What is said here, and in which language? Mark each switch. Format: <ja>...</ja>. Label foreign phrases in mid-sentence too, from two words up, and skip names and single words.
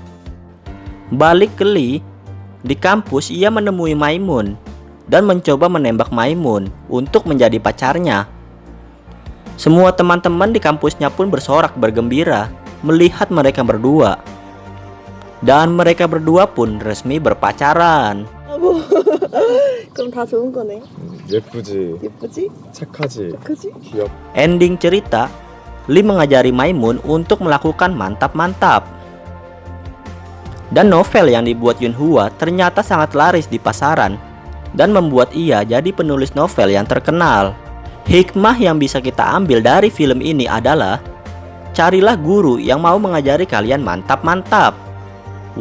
<id>Balik ke Lee, di kampus ia menemui Maimun dan mencoba menembak Maimun untuk menjadi pacarnya. Semua teman-teman di kampusnya pun bersorak bergembira melihat mereka berdua. Dan mereka berdua pun resmi berpacaran.</id> <ko>그럼 다 좋은 거네. 예쁘지, 예쁘지? 착하지, 착하지? 귀엽.</ko> <id>Ending cerita, Lee mengajari Maimun untuk melakukan mantap-mantap. Dan novel yang dibuat Yunhua ternyata sangat laris di pasaran dan membuat ia jadi penulis novel yang terkenal. Hikmah yang bisa kita ambil dari film ini adalah carilah guru yang mau mengajari kalian mantap-mantap.</id>